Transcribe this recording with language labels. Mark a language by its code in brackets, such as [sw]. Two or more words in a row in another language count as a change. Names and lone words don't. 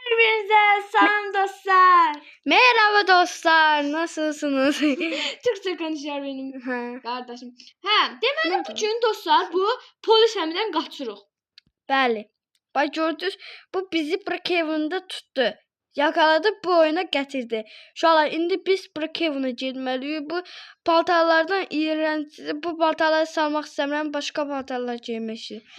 [tr] Hepinize selam dostlar. Merhaba dostlar, nasılsınız? Türkçe konuşuyor benim Ha, [az] kardeşim. Deməli [tr] Nerede? [az] bugün dostlar bu polis əmindən qaçırıq. bəli. Bax gördünüz, bu bizi Brookhaven'da tutdu. Yakaladı, bu oyuna gətirdi. Uşaqlar, indi biz Brookhaven'a getməliyik. Bu paltarlardan iğrənc, bu paltarları salmaq istəmirəm, başqa paltarlar geymək istəyirəm.